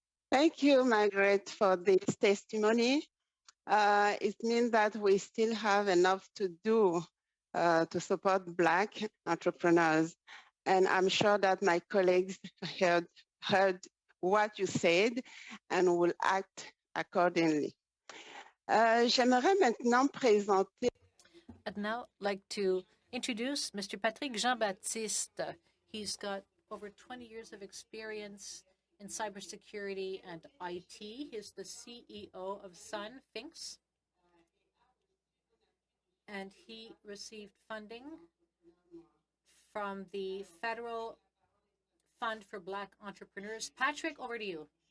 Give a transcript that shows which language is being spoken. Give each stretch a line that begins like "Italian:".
English: Thank you, Margaret, for this testimony. It means that we still have enough to do to support Black entrepreneurs. And I'm sure that my colleagues heard what you said and will act accordingly.
French: J'aimerais maintenant présenter.
English: I'd now like to introduce Mr. Patrick Jean-Baptiste. He's got over 20 years of experience in cybersecurity and IT. He's the CEO of Sun Finks. And he received funding from the Federal Fund for Black Entrepreneurs. Patrick, over to you.